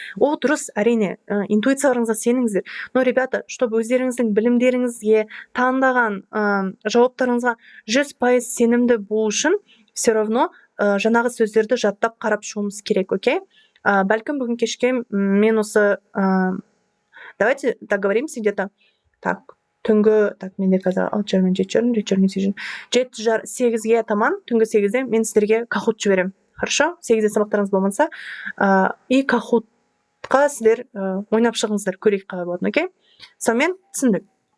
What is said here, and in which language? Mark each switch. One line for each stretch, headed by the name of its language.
Kazakh: Ол дұрыс, әрине, интуицияларыңызға сеніңіздер.
Russian: Но, ребята, чтобы
Kazakh: өздеріңіздің білімдеріңізге, таңдаған жауаптарыңызға 100% сенімді болу үшін,
Russian: все равно
Kazakh: жаңағы сөздерді жаттап қарап шығуымыз керек, окей? Бәлкім бүгін кешке мен осы...
Russian: Давайте договоримся где-то так.
Kazakh: Түнгі, менде қазір 7:30-8:30 таман, түнгі 8-де мен сіздерге кахут жіберем. Хорошо? 8-де сабақтарыңыз болмаса, и кахутқа сіздер ойнап шығыңыздар, көрейік қалай болатын, окей? Сонымен түсіндік.